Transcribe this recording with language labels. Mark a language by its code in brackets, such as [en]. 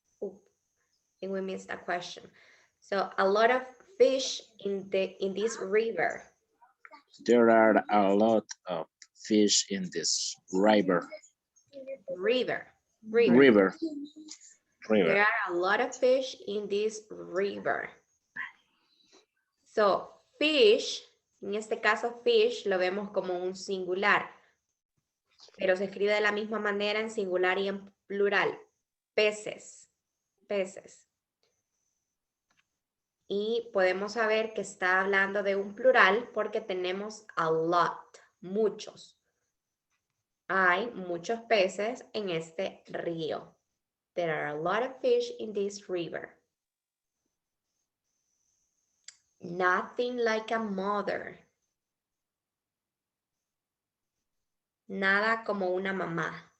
[en] Oh, I think we missed a question. So a lot of fish in this river. There are a lot of fish in this river. River. River. There are a lot of fish in this river. [es] So, fish, en este caso fish lo vemos como un singular, pero se escribe de la misma manera en singular y en plural. Peces, peces. Y podemos saber que está hablando de un plural porque tenemos a lot, muchos. Hay muchos peces en este río. [en] There are a lot of fish in this river. Nothing like a mother. [es] Nada como una mamá.